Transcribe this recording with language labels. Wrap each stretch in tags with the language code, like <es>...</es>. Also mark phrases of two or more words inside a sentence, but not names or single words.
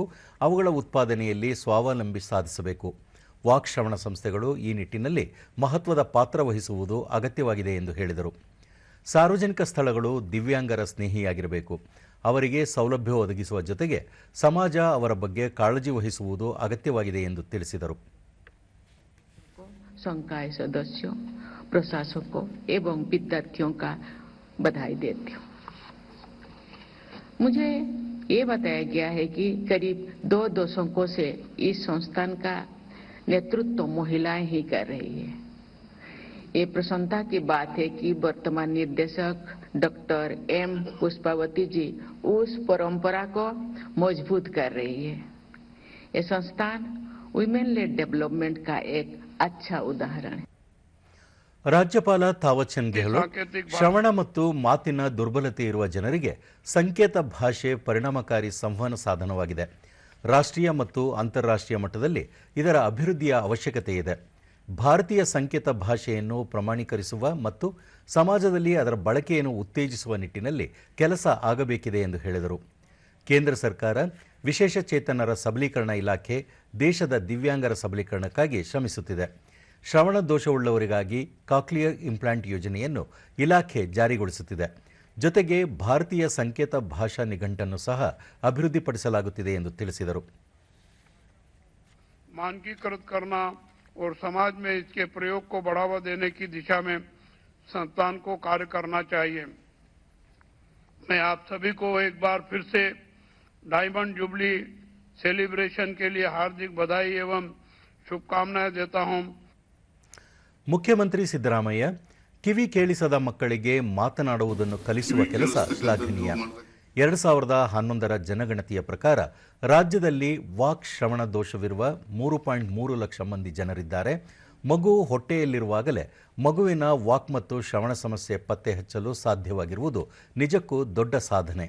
<kn>ಅವುಗಳ ಉತ್ಪಾದನೆಯಲ್ಲಿ ಸ್ವಾವಲಂಬಿ ಸಾಧಿಸಬೇಕು. ವಾಕ್ ಶ್ರವಣ ಸಂಸ್ಥೆಗಳು ಈ ನಿಟ್ಟಿನಲ್ಲಿ ಮಹತ್ವದ ಪಾತ್ರ ವಹಿಸುವುದು ಅಗತ್ಯವಾಗಿದೆ ಎಂದು ಹೇಳಿದರು. ಸಾರ್ವಜನಿಕ ಸ್ಥಳಗಳು ದಿವ್ಯಾಂಗರ ಸ್ನೇಹಿಯಾಗಿರಬೇಕು. ಅವರಿಗೆ ಸೌಲಭ್ಯ ಒದಗಿಸುವ ಜೊತೆಗೆ ಸಮಾಜ ಅವರ ಬಗ್ಗೆ ಕಾಳಜಿ ವಹಿಸುವುದು ಅಗತ್ಯವಾಗಿದೆ ಎಂದು ತಿಳಿಸಿದರು.</kn> <hi>संकाय सदस्यों, प्रशासकों एवं विद्यार्थियों का बधाई देती हूँ। मुझे ये बताया गया है कि करीब 2 दशकों से इस संस्थान का नेतृत्व महिलाएं ही कर रही है। ये प्रसन्नता की बात है कि वर्तमान निर्देशक डॉक्टर एम पुष्पावती जी उस परंपरा को मजबूत कर रही है। ये संस्थान</hi> <en>women led development</en> <hi>का एक अच्छा उदाहरण है.</hi> <kn>ರಾಜ್ಯಪಾಲ ಥಾವರ್ ಚಂದ್ ಗೆಹ್ಲೋಟ್, ಶ್ರವಣ ಮತ್ತು ಮಾತಿನ ದುರ್ಬಲತೆ ಇರುವ ಜನರಿಗೆ ಸಂಕೇತ ಭಾಷೆ ಪರಿಣಾಮಕಾರಿ ಸಂವಹನ ಸಾಧನವಾಗಿದೆ. ರಾಷ್ಟ್ರೀಯ ಮತ್ತು ಅಂತಾರಾಷ್ಟ್ರೀಯ ಮಟ್ಟದಲ್ಲಿ ಇದರ ಅಭಿವೃದ್ಧಿಯ ಅವಶ್ಯಕತೆ ಇದೆ. ಭಾರತೀಯ ಸಂಕೇತ ಭಾಷೆಯನ್ನು ಪ್ರಮಾಣೀಕರಿಸುವ ಮತ್ತು ಸಮಾಜದಲ್ಲಿ ಅದರ ಬಳಕೆಯನ್ನು ಉತ್ತೇಜಿಸುವ ನಿಟ್ಟಿನಲ್ಲಿ ಕೆಲಸ ಆಗಬೇಕಿದೆ ಎಂದು ಹೇಳಿದರು. ಕೇಂದ್ರ ಸರ್ಕಾರ ವಿಶೇಷ ಚೇತನರ ಸಬಲೀಕರಣ ಇಲಾಖೆ ದೇಶದ ದಿವ್ಯಾಂಗರ ಸಬಲೀಕರಣಕ್ಕಾಗಿ ಶ್ರಮಿಸುತ್ತಿದೆ. ಶ್ರವಣ ದೋಷವುಳ್ಳವರಿಗಾಗಿ</kn> <en>cochlear implant</en> <kn>ಯೋಜನೆಯನ್ನು ಇಲಾಖೆ ಜಾರಿಗೊಳಿಸುತ್ತಿದೆ. ಜೊತೆಗೆ ಭಾರತೀಯ ಸಂಕೇತ ಭಾಷಾ ನಿಘಂಟನ್ನು ಸಹ ಅಭಿವೃದ್ಧಿಪಡಿಸಲಾಗುತ್ತಿದೆ ಎಂದು ತಿಳಿಸಿದರು.</kn> <hi>मानकीकृत करना और समाज में इसके प्रयोग को बढ़ावा देने की दिशा में संस्थान को कार्य करना चाहिए. मैं आप सभी को एक बार फिर से</hi> <en>diamond jubilee celebration</en> <hi>के लिए हार्दिक बधाई एवं शुभकामनाएं देता हूं.</hi> <kn>ಮುಖ್ಯಮಂತ್ರಿ ಸಿದ್ದರಾಮಯ್ಯ, ಕಿವಿ ಕೇಳಿಸದ ಮಕ್ಕಳಿಗೆ ಮಾತನಾಡುವುದನ್ನು ಕಲಿಸುವ ಕೆಲಸ ಶ್ಲಾಘನೀಯ. 2011ರ ಜನಗಣತಿಯ ಪ್ರಕಾರ ರಾಜ್ಯದಲ್ಲಿ ವಾಕ್ ಶ್ರವಣ ದೋಷವಿರುವ 3.3 ಲಕ್ಷ ಮಂದಿ ಜನರಿದ್ದಾರೆ. ಮಗು ಹೊಟ್ಟೆಯಲ್ಲಿರುವಾಗಲೇ ಮಗುವಿನ ವಾಕ್ ಮತ್ತು ಶ್ರವಣ ಸಮಸ್ಯೆ ಪತ್ತೆ ಹಚ್ಚಲು ಸಾಧ್ಯವಾಗಿರುವುದು ನಿಜಕ್ಕೂ ದೊಡ್ಡ ಸಾಧನೆ.</kn>